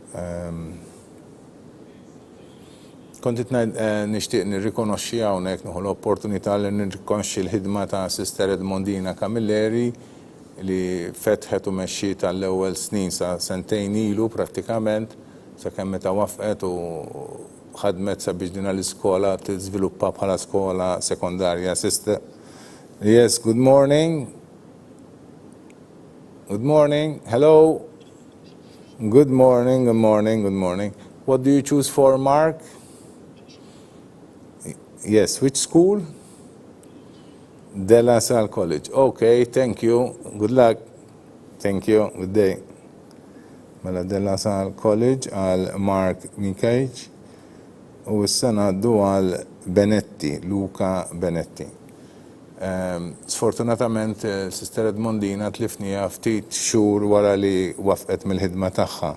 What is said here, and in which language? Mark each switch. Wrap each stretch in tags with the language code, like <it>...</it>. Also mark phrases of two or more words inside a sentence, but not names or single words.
<mt>Kontit nixtieq nirrikonoxxi hawnhekk nieħu l-opportunità li nirrikonoxxi l-ħidma ta' Sister Edmondina Camilleri li fetħet u mexxiet tal-ewwel snin sa sentejn ilu prattikament sakemm meta wafqet u ħadmet sabiex din l-iskola tiżviluppa bħala skola sekondarja.</mt> <en>Sister, yes, good morning. Good morning. Hello. Good morning, good morning, good morning. What do you choose for, Mark? Yes, which school? De La Salle College. Okay, thank you. Good luck. Thank you. Good day.</en> <mt>Mela De La Salle College għal Mark Mikajic u s-sena għaddu għal Benetti, Luca Benetti. Sfortunatament, Sister Edmondina tlifnija ftit xhur wara li wafqet mill-ħidma tagħha.</mt>